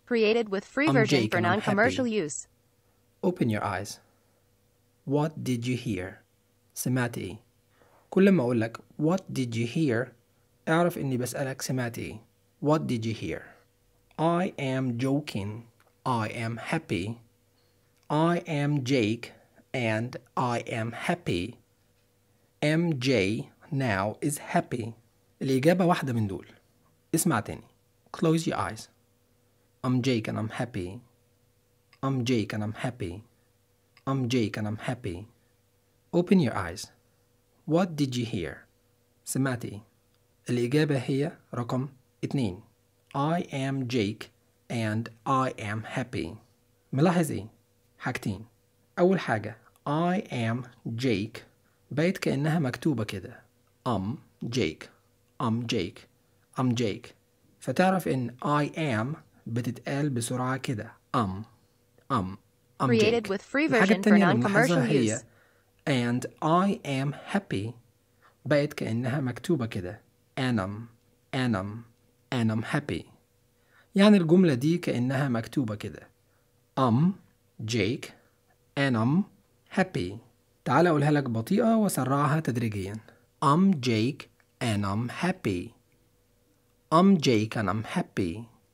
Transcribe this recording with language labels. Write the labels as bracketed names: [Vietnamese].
[English] Created with free version for non-commercial use. Open your eyes. What did you hear? [Arabic] سمعت ايه؟ كل ما أقولك [English] What did you hear؟ [Arabic] اعرف اني بسألك سمعت ايه؟ What did you hear? [English] I am joking. I am happy. I am Jake. And I am happy. MJ now is happy. [Arabic] الإجابة واحدة من دول. اسمع تاني. [English] Close your eyes. I'm Jake and I'm happy. I'm Jake and I'm happy. I'm Jake and I'm happy. Open your eyes. What did you hear? [Arabic] سمعت إيه؟ الإجابة هي رقم 2. [English] I am Jake and I am happy. [Arabic] ملاحظ إيه؟ حاجتين. أول حاجة [English] I am Jake [Arabic] بيت كأنها مكتوبة كده. [English] I'm Jake. I'm Jake. I'm Jake. [Arabic] فتعرف إن [English] I am [Arabic] بتتقال بسرعة كده. [English] I'm created Jake. With free version for non-commercial use. [Arabic] هي [English] and I am happy [Arabic] بيت كأنها مكتوبة كده. [English] And I'm happy. [Arabic] يعني الجملة دي كأنها مكتوبة كده. [English] I'm Jake. And I'm happy. [Arabic] تعال أقولها لك بطيئة وسرعها تدريجيا. [English] I'm Jake and I'm happy. I'm Jake and I'm happy.